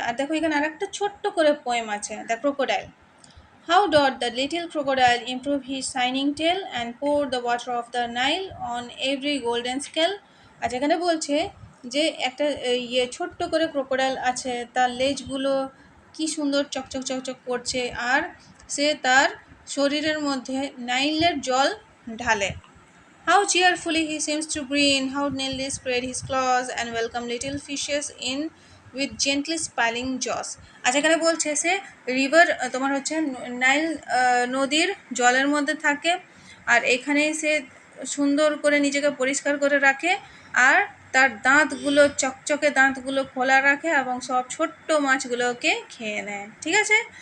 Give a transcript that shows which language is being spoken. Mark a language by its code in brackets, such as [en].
[bn] আর দেখো এখানে আরেকটা ছোট্ট করে পোয়েম আছে, the crocodile. [en] How doth the little crocodile improve his shining tail and pour the water of the Nile on every golden scale? [bn] আচ্ছা, এখানে বলছে যে একটা ছোট্ট করে ক্রোকোডাইল আছে, তার লেজগুলো কি সুন্দর চকচক চকচক করছে, আর সে তার শরীরের মধ্যে নাইলের জল ঢালে। [en] How cheerfully he seems to grin, how neatly spread his claws and welcome little fishes in with gently smiling jaws. [bn] আচ্ছা, এখানে বলছে সে তোমার হচ্ছে নাইল নদীর জলের মধ্যে থাকে, আর এখানে সে সুন্দর করে নিজেকে পরিষ্কার করে রাখে, আর তার দাঁতগুলো চকচকে দাঁতগুলো খোলা রাখে এবং সব ছোট্ট মাছগুলোকে খেয়ে নেয়, ঠিক আছে।